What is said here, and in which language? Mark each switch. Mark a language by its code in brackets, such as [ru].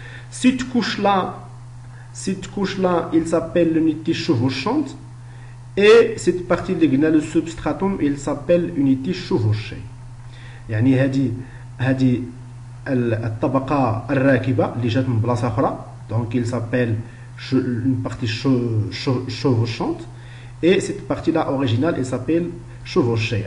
[fr] Cette couche-là, il s'appelle l'unité chevauchante. Et cette partie [ar] اللي قلنا [fr] le substratum, il s'appelle unité chevauchée. [ar] يعني هذه الطبقة الراكبة اللي جات من بلاصة أخرى. [fr] Donc il s'appelle une partie chevauchante. Et cette partie-là originale, elle s'appelle chevauchée.